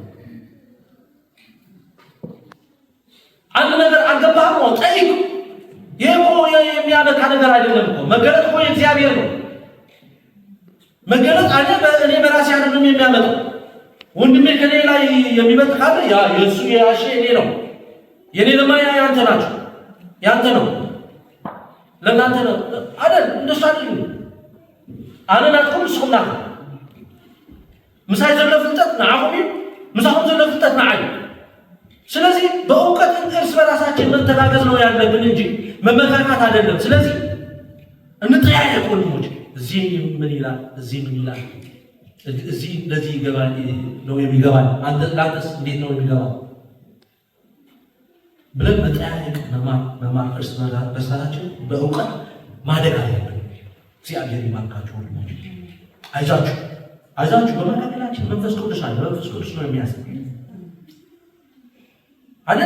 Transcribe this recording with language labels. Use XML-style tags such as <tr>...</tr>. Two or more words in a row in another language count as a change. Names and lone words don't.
<am>አንድ ነገር አልገባህም ነው ጠይቅ። ይህ እኮ የሚያበቃ ነገር አይደለም እኮ። መገለጥ እኮ የእግዚአብሔር ነው። መገለጥ እኔ በራሴ አይደለም የሚያመጣው። ወንድሜ ከኔ ላይ የሚበልጥ ካለ ያ የእሱ የያሼ እኔ ነው። የኔ ለማ ያንተ ናቸው። ያንተ ነው ለእናንተ ነው አይደል? እንደሱ አይደል?</am> <ti>አነናትኩም ስኹምና ምሳይ ዘሎ ፍልጠት ንዓኹም እዩ፣ ምሳኹም ዘሎ ፍልጠት ንዓይ።</ti> <am>ስለዚህ በእውቀት እርስ በራሳችን መተጋገዝ ነው ያለብን እንጂ መመካካት አይደለም። ስለዚህ እንጠያየቅ ወንድሞች። እዚህ ምን ይላል? እዚህ ምን ይላል? እዚህ ለዚህ ይገባል ነው የሚገባል። ለአንተስ እንዴት ነው የሚገባው ብለን መጠያየቅ መማር እርስ በርሳችን በእውቀት ማደግ አለብን። እግዚአብሔር ይባርካችሁ ወንድሞች። አይዛችሁ በመካከላችን መንፈስ ቅዱስ አለ። መንፈስ ቅዱስ ነው የሚያስብ አይደል?</am>